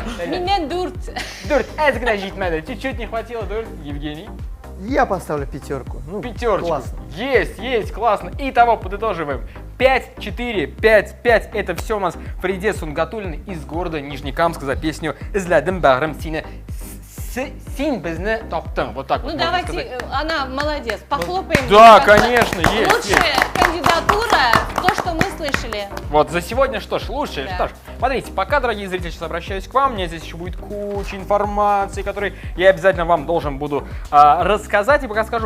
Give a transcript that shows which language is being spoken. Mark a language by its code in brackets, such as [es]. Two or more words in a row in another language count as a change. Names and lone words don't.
[ru] Меня дурт. Дурт, это когда жить надо, чуть-чуть не хватило, дурт, Евгений. Я поставлю 5. Ну, Пятерочку. классно. Есть, классно. Итого подытоживаем. 5, 4, 5, 5. Это все у нас Фариде Сунгатуллина из города Нижнекамск за песню «Излядым бахрым сине син безне топтым». Вот так Ну вот можно давайте, сказать. она молодец, похлопаем. Да, Как-то конечно, есть. Лучшая кандидатура, то, что мы слышали. Вот, за сегодня что ж, лучше. Да. Что ж, смотрите, пока, дорогие зрители, сейчас обращаюсь к вам, у меня здесь еще будет куча информации, которую я обязательно вам должен буду рассказать и пока скажу.